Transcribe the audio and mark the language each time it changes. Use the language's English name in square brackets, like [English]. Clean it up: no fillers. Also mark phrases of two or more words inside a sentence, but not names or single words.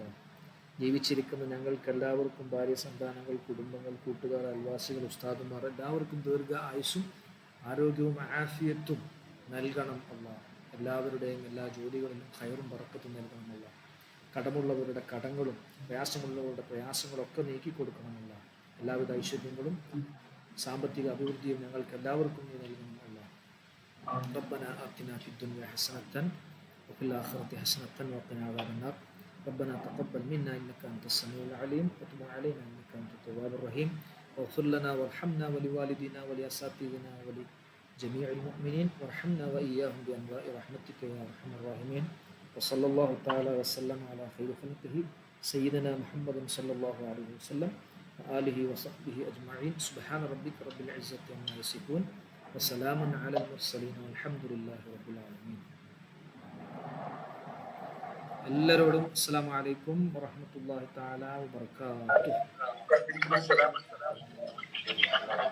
[Malayalam] ജീവിച്ചിരിക്കുന്ന ഞങ്ങൾക്ക് എല്ലാവർക്കും ഭാര്യ, സന്താനങ്ങൾ, കുടുംബങ്ങൾ, കൂട്ടുകാർ, അയൽവാസികൾ, ഉസ്താദുമാർ എല്ലാവർക്കും ദീർഘ ആയുസ്സും ആരോഗ്യവും ആഫിയത്തും നൽകണം അല്ല. എല്ലാവരുടെയും എല്ലാ ജോലികളിലും ഖൈറും ബറക്കത്തും നൽകണമല്ല. കടമുള്ളവരുടെ കടങ്ങളും പ്രയാസമുള്ളവരുടെ പ്രയാസങ്ങളൊക്കെ നീക്കിക്കൊടുക്കണമല്ല. എല്ലാവിധ ഐശ്വര്യങ്ങളും സാമ്പത്തിക അഭിവൃദ്ധിയും ഞങ്ങൾക്ക് എല്ലാവർക്കും നീ നൽകണമല്ല. [Arabic] ربنا آتنا في الدنيا حسنة وفي الآخرة حسنة وقنا عذاب النار. ربنا تقبل منا إنك أنت السميع العليم وتب علينا إنك أنت التواب الرحيم واغفر لنا وارحمنا ولوالدينا ولأساتذتنا ولجميع المؤمنين وارحمنا وإياهم بأنواع رحمتك يا أرحم الراحمين. وصلى الله تعالى وسلم على خير خلقه سيدنا محمد صلى الله عليه وسلم وآله وصحبه أجمعين. سبحان ربك رب العزة عما يصفون وسلام على المرسلين والحمد لله رب العالمين. എല്ലാവരോടും السلام عليكم ورحمة الله تعالى وبركاته.